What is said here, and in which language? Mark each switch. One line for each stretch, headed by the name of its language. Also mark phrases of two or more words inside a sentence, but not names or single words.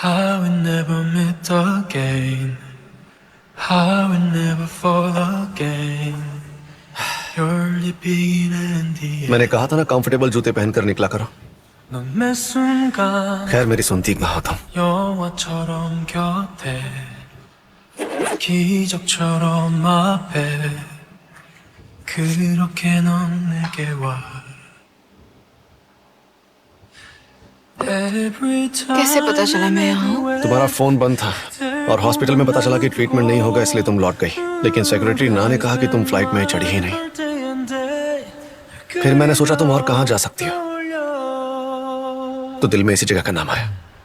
English: I would never meet again, I would never fall again. You're the beginning and the end.
Hindi: मैंने कहा था ना कंफर्टेबल जूते पहनकर निकला करो।
Korean: 넌 매 순간
Hindi: खैर मेरी सुनती कहा होता हूँ।
Korean: 영화처럼 곁에 기적처럼 앞에 그렇게 넌 내게 와.
Hindi: कैसे पता चला मैं यहाँ हूँ? तुम्हारा फोन बंद था और हॉस्पिटल में पता चला कि ट्रीटमेंट नहीं होगा इसलिए तुम लौट गई, लेकिन सेक्रेटरी ना ने कहा कि तुम फ्लाइट में चढ़ी ही नहीं। फिर मैंने सोचा तुम और कहाँ जा सकती हो, तो दिल में इसी जगह का नाम आया।